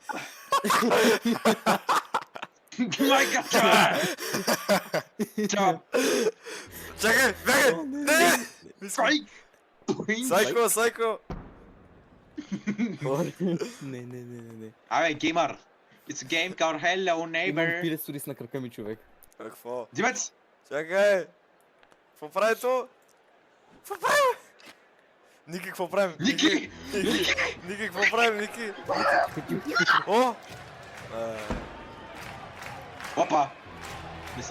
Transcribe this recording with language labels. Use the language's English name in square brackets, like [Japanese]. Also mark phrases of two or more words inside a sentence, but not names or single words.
[Bulgarian] Майката! Чао! Чакай, бегай! Не! Сайк! Сайко! Не. Абе, геймър! [English] It's a game called Hello [Bulgarian] Имам Neighbor! пиле с ориз на крака ми, човек. Какво? Димец! Чакай! Какво прави то? Какво правим? Ники, какво правим? Ники! Ники, какво правим, Ники? О! Опа! Мисля.